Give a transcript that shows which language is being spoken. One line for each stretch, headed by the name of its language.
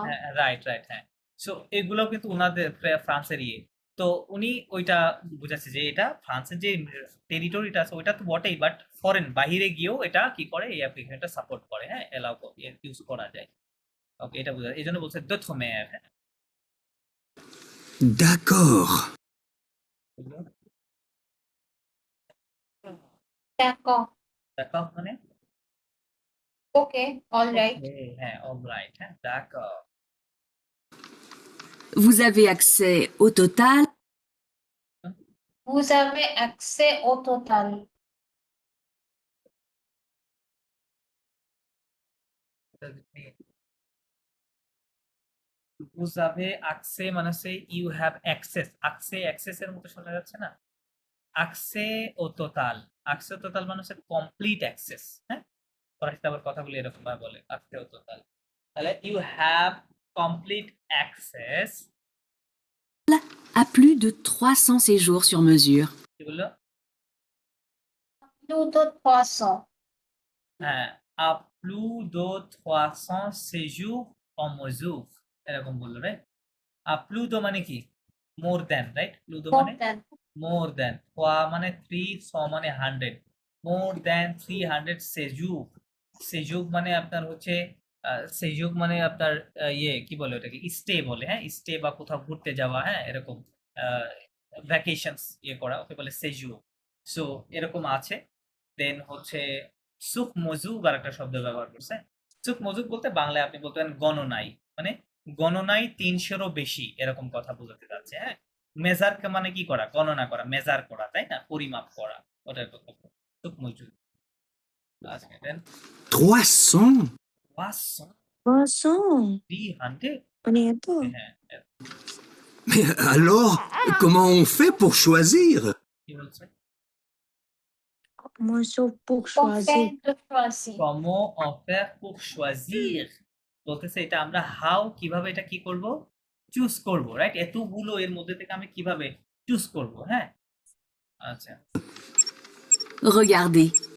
Bangla: হ্যাঁ রাইট হ্যাঁ সো এগুলো কিন্তু ওনাদের ফ্রান্সের ইয়ে তো উনি ওইটা বুঝাচ্ছে যে এটা ফ্রান্সের যে টেরিটরিটা আছে ওইটা তো বটেই বাট ফরেন বাহিরে গিয়েও এটা কি করে এই অ্যাপ্লিকেশনটা সাপোর্ট করে হ্যাঁ এলাও ইউজ করা যায় ওকে এটা বোঝা এই জন্য বলছে দথ মেয়ার হ্যাঁ
French: D'accord.
Bangla: দেখো। দেখো মানে ওকে, অলরাইট। Okay, হ্যাঁ অলরাইট হ্যাঁ দেখো
French: Vous avez accès au total Vous avez accès au total. Vous avez accès
Bangla: মানে হচ্ছে ইউ হ্যাভ অ্যাক্সেস অ্যাক্সেস এর মতো শোনা যাচ্ছে না
French: accès au total accès au total
Bangla: মানে হচ্ছে কমপ্লিট অ্যাক্সেস হ্যাঁ ফরাসিতে আবার কথাগুলো এরকম ভাবে বলে accès au total তাহলে
English: you have complete access
French: à plus de 300 séjours sur mesure.
Bangla: কি বললো
French: Plus de 300.
Bangla: হ্যাঁ
French: à plus de 300 séjours en mesure
Bangla: এরকম বললো রাইট à plus de মানে কি
English: more than
Bangla: right plus de
English: More
Bangla: মানে
English: than.
Bangla: মোর দ্যান মানে 3 মানে 100 মোর দ্যান 300 সেজুগ মানে আপনার হচ্ছে সেজুগ মানে আপনার ইয়ে কি বলে ওটাকে স্টে বলে হ্যাঁ স্টে বা কোথাও ঘুরতে যাওয়া হ্যাঁ এরকম ভ্যাকেশনস ইয়ে করা ওকে বলে সেজুগ সো এরকম আছে দেন হচ্ছে সুখ মজুগ আর একটা শব্দ ব্যবহার করছে সুখ মজুগ বলতে বাংলায় আপনি বলতে পারেন গণনাই মানে গণনায় 300-এরও বেশি এরকম কথা বোঝাতে যাচ্ছে হ্যাঁ মেজার মানে কি করা গণনা করা মেজার করা তাই না পরিমাপ করা ওটার কথা সুখ মজুগ আচ্ছা দেন 300. 300 300 মানে এত হ্যাঁ
French: Mais alors, comment on fait pour choisir?
Bangla: কি বলছে
French: Moi, je pour On choisir. fait de choisir. comment on fait pour choisir
Bangla: বলতেছে এটা আমরা হাউ কিভাবে এটা কি করব চুজ করব রাইট এতগুলো এর মধ্যে থেকে আমি কিভাবে চুজ করব হ্যাঁ আচ্ছা
French: Regardez.